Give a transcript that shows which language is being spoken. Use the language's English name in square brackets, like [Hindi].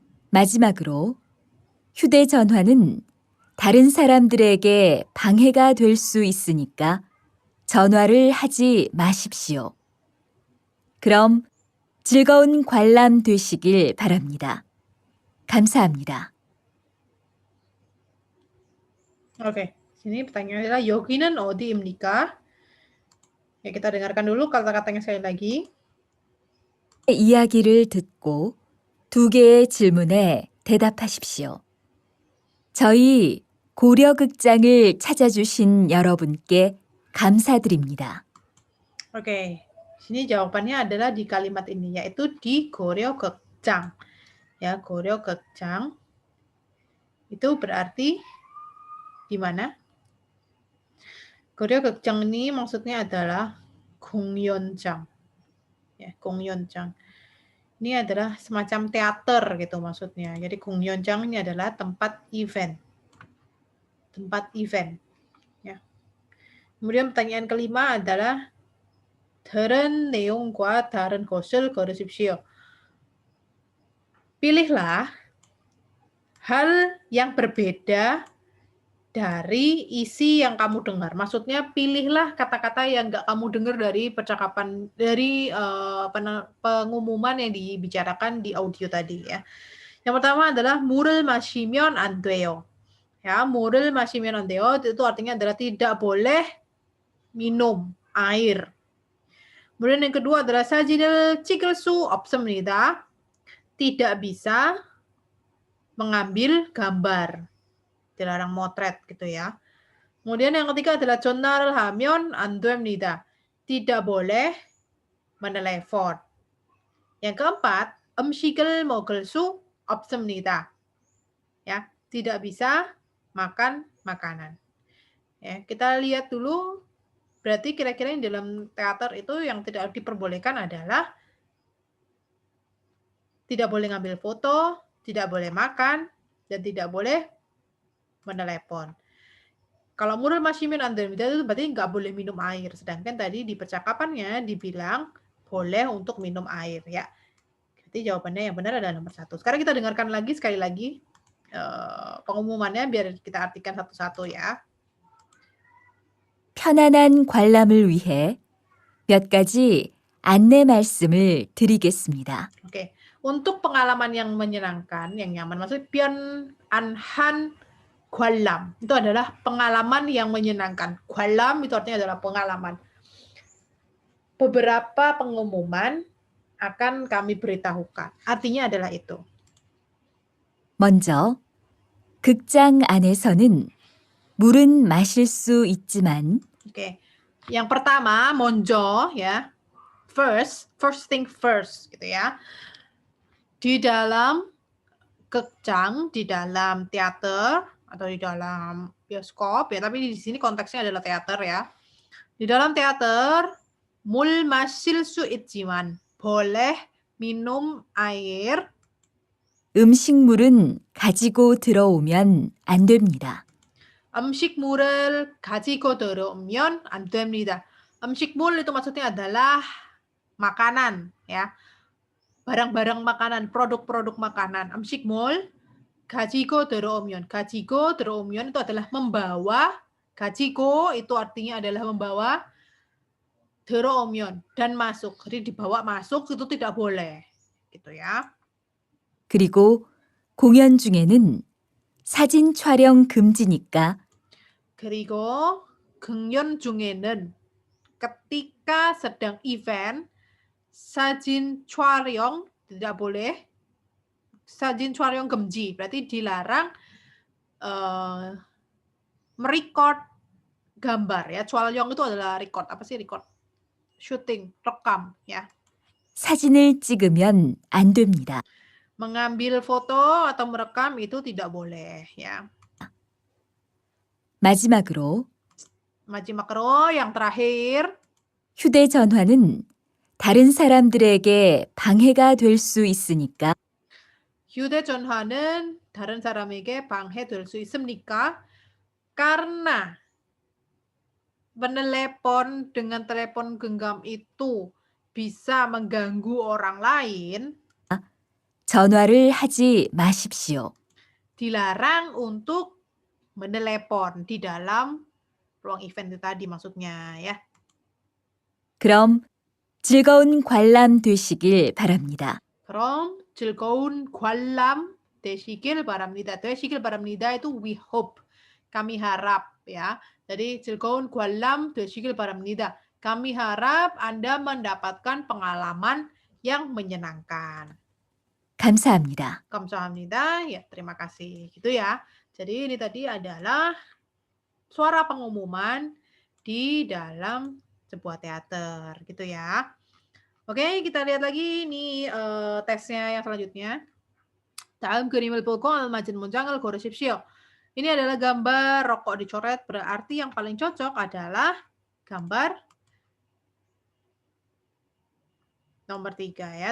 [Korean] 마지막으로 휴대전화는 다른 사람들에게 방해가 될 수 있으니까 전화를 하지 마십시오. 그럼 즐거운 관람 되시길 바랍니다. 감사합니다. [Indonesian] Oke, sini pertanyaannya adalah [Korean] 여기는 어디입니까? [Indonesian] Ya, kita dengarkan dulu kata-katanya sekali lagi. [Korean] 이야기를 듣고 두 개의 질문에 대답하십시오. 저희 고려극장을 찾아주신 여러분께 감사드립니다. [Indonesian] Oke, sini jawabannya adalah di kalimat ini, yaitu di Goryeo-geukjang. Ya, Goryeo-geukjang itu berarti di mana? Goryeo-geukjang ini maksudnya adalah 공연장. Ya, 공연장. Ini adalah semacam teater gitu maksudnya. Jadi 공연장 ini adalah tempat event. Tempat event. Ya. Kemudian pertanyaan kelima adalah [Korean] 다른 내용과 다른 것을 고르십시오. [Indonesian] Pilihlah hal yang berbeda dari isi yang kamu dengar. Maksudnya pilihlah kata-kata yang nggak kamu dengar dari percakapan, dari pengumuman yang dibicarakan di audio tadi ya. Yang pertama adalah [Korean] 물을 마시면 안 돼요. [Indonesian] Ya, [Korean] 물을 마시면 안 돼요 [Indonesian] itu artinya adalah tidak boleh minum air. Kemudian yang kedua adalah [Korean] 사진을 찍을 수 없습니다. [Indonesian] Tidak bisa mengambil gambar. Dilarang motret gitu ya. Kemudian yang ketiga adalah [Korean] 전화를 하면 안 됩니다. [Indonesian] Tidak boleh menelepon. Yang keempat, [Korean] 음식을 먹을 수 없습니다. [Indonesian] Ya, tidak bisa makan makanan. Ya, kita lihat dulu. Berarti kira-kira yang dalam teater itu yang tidak diperbolehkan adalah tidak boleh ngambil foto, tidak boleh makan, dan tidak boleh menelepon. Kalau [Korean] 물을 마시면 안 됩니다 [Indonesian] itu berarti nggak boleh minum air. Sedangkan tadi di percakapannya dibilang boleh untuk minum air ya. Jadi jawabannya yang benar adalah nomor 1. Sekarang kita dengarkan lagi sekali lagi pengumumannya biar kita artikan satu-satu ya. [Korean] 편안한 관람을 위해 몇 가지 안내 말씀을 드리겠습니다. [Indonesian] Oke, untuk pengalaman yang menyenangkan, yang nyaman, maksudnya [Korean] 편안한 관람 [Indonesian] itu adalah pengalaman yang menyenangkan. 관람 itu artinya adalah pengalaman. Beberapa pengumuman akan kami beritahukan. Artinya adalah itu. [Korean] 먼저 극장 안에서는 물은 마실 수 있지만 [Indonesian] Oke. Yang pertama, 먼저 ya. [English] First thing first [Indonesian] gitu ya. Di dalam 극장, di dalam teater atau di dalam bioskop ya, tapi di sini konteksnya adalah teater ya. Di dalam teater, [Korean] 물 마실 수 있지만 [Indonesian] boleh minum air. [Korean] 음식물은 가지고 들어오면 안 됩니다. 음식물을 가지고 들어오면 안 됩니다. [Indonesian] 음식물 itu maksudnya adalah makanan ya. Barang-barang makanan, produk-produk makanan. [Korean] 음식물 가지고 들어오면. 가지고 들어오면 [Indonesian] itu adalah membawa. 가지고 itu artinya adalah membawa. 들어오면 dan masuk. Jadi dibawa masuk itu tidak boleh. Gitu ya. [Korean] 그리고 공연 중에는 사진 촬영 금지니까 그리고 공연 중에는 [Indonesian] ketika sedang event [Korean] 사진 촬영 [Indonesian] tidak boleh. [Korean] 사진 촬영 금지 [Indonesian] berarti dilarang merecord gambar ya. 촬영 itu adalah record. Apa sih record? Shooting, rekam ya. [Korean] 사진을 찍으면 안 됩니다. [Indonesian] Mengambil foto atau merekam itu tidak boleh ya. [Korean] 마지막으로 [Indonesian] 마지막으로 yang terakhir [Korean] 휴대전화는 다른 사람들에게 방해가 될 수 있으니까 휴대전화는 다른 사람에게 방해될 수 있습니까? [Indonesian] Karena menelepon dengan telepon genggam itu bisa mengganggu orang lain, [Korean] 전화를 하지 마십시오. [Indonesian] dilarang untuk menelepon di dalam ruang event itu tadi maksudnya ya. [Korean] 그럼 즐거운 관람 되시길 바랍니다. 그럼 즐거운 관람 되시길 바랍니다. 되시길 바랍니다 [Indonesian] itu [English] we hope. [Indonesian] Kami harap ya. Jadi [Korean] 즐거운 관람 되시길 바랍니다. [Indonesian] Kami harap Anda mendapatkan pengalaman yang menyenangkan. [Korean] 감사합니다. [Indonesian] Kamsahamnida, ya terima kasih. Gitu ya. Jadi ini tadi adalah suara pengumuman di dalam sebuah teater gitu ya. Oke, kita lihat lagi nih tesnya yang selanjutnya. [Korean] 다음 그림을 보고 알맞은 문장을 고르십시오. [Indonesian] Ini adalah gambar rokok dicoret, berarti yang paling cocok adalah gambar nomor 3 ya.